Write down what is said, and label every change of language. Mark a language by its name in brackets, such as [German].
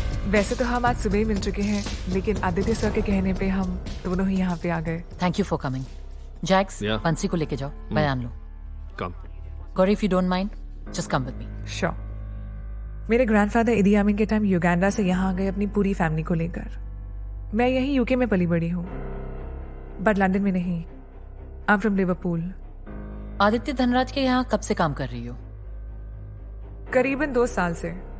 [Hindi] वैसे तो हम आज सुबह ही मिल चुके हैं, लेकिन आदित्य सर के कहने पे हम दोनों ही यहाँ पे आ गए। [English] Thank you for coming. Jax, Yeah. [Hindi] पंसी को लेके जाओ, बयान लो। [English] Come. Gauri, if you don't mind, just come with me. Sure. [Hindi] मेरे ग्रैंडफादर इदी आमिन के टाइम युगांडा से यहाँ आ गए अपनी पूरी फैमिली को लेकर। मैं यहीं यूके में पली बड़ी हूँ, बट लंदन में नहीं। [English] I am from Liverpool. [Hindi] Aditya Dhanraj के यहाँ कब से काम कर रही हो? करीबन 2 साल से।